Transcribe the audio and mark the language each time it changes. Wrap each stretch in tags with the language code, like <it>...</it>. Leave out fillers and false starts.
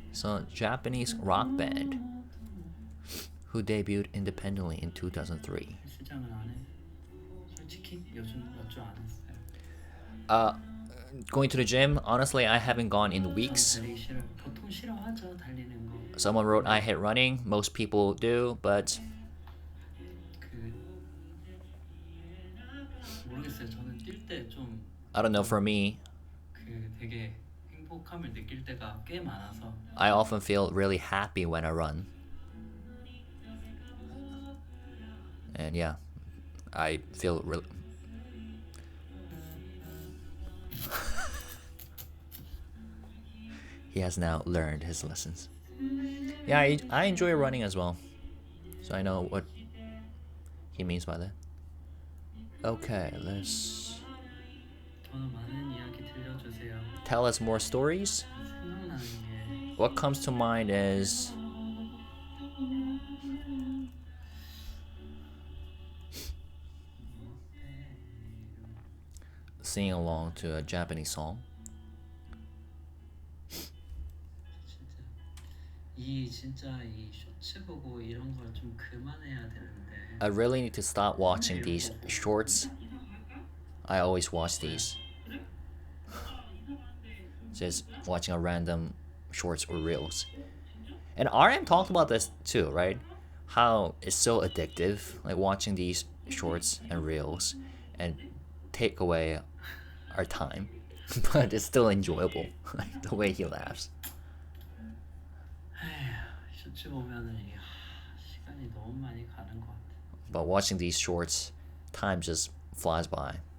<en>So Japanese rock band who debuted independently in 2003.</en> <ko>헬스장은 안 해. 솔직히 요즘 몇 주 안 했어요.</ko> <en>Going to the gym, honestly, I haven't gone in weeks.</en> <ko>달리기 싫어요. 보통 싫어하죠 달리는 거.</ko> <en>Someone wrote I hate running. Most people do, but</en> <ko>그 모르겠어요. 저는 뛸 때 좀</ko> <en>I don't know. For me, 그 되게 행복함을 느낄 때가 꽤 많아서 I often feel really happy when I run. And yeah, I feel really. He has now learned his lessons. Yeah, I enjoy running as well. So I know what he means by that. Okay, let's</en> <ko>더 많은 이야기 들려주세요.</ko> <en>tell us more stories.</en> <ko>생각나는 게</ko> <en>What comes to mind is singing along to a Japanese song.</en> <ko>진짜 이 쇼츠 보고 이런 걸 좀 그만해야 되는데.</ko> <en>I really need to stop watching these shorts. I always watch these. Just watching a random shorts or reels. And RM talked about this too, right? How it's so addictive, like watching these shorts and reels and take away our time. But it's still enjoyable, like the way he laughs.</en> <ko>쇼츠 보면은 이게 시간이 너무 많이 가는 것 같아.</ko> <en>But watching these shorts, time just flies by.</en>